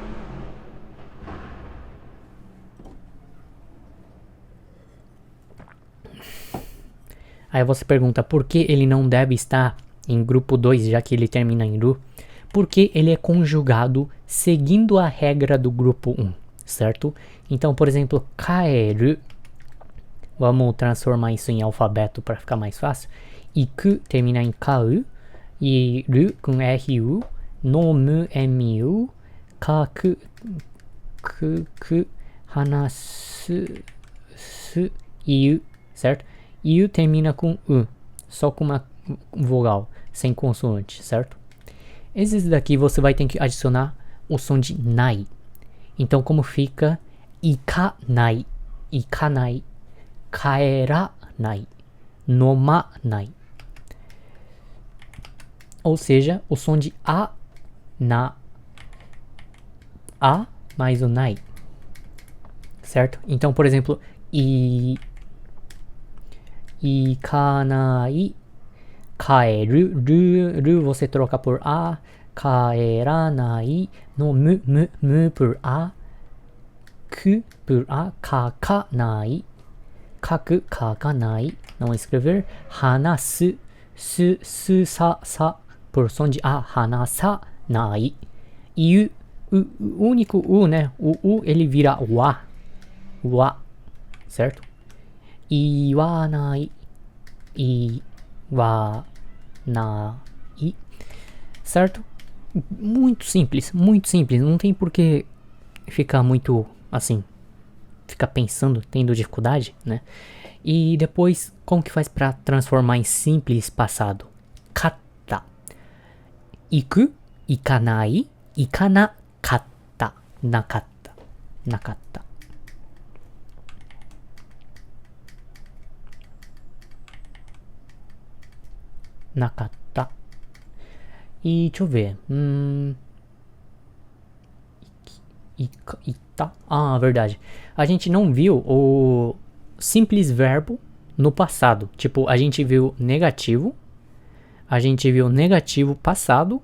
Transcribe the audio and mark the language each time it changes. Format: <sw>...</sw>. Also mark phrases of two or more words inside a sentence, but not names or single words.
<pt>Aí você pergunta, por que ele não deve estar em grupo 2, já que ele termina em ru? Porque ele é conjugado seguindo a regra do grupo 1, certo? Então, por exemplo, kaeru, vamos transformar isso em alfabeto para ficar mais fácil.</pt> <ja>Iku</ja> <pt>termina em</pt> <ja>kau, e ru com る、のむ む、かく、くく、はなす、す、いう,</ja> <pt>certo? Iu termina com u, só com uma vogal, sem consoante, certo? Esses daqui você vai ter que adicionar o som de nai. Então como fica</pt> <ja>いかない、いかない、かえらない、のまない.</ja> <pt>Ou seja, o som de a, na, a mais o nai, certo? Então, por exemplo,</pt> <ja>いかない、かえる、る</ja> <pt>você troca por a, kaeranai, no mu por a, ku por a,</pt> <ja>かかない、かく、かかない,</ja> <pt>não escrever,</pt> <ja>はなす、す、さ,</ja> <pt>por som de a, hanasanai, e o único u, né, o u ele vira wa, certo?</pt> <ja>いわない、いわない,</ja> <pt>certo? Muito simples, não tem por que ficar muito assim, ficar pensando, tendo dificuldade, né? E depois, como que faz para transformar em simples passado?</pt> <ja>かった、いく、いかない、いかなかった、なかった. Nakatta.</ja> <pt>E deixa eu ver. Ita. Ah, verdade. A gente não viu o simples verbo no passado. Tipo, a gente viu negativo. A gente viu negativo passado.</pt>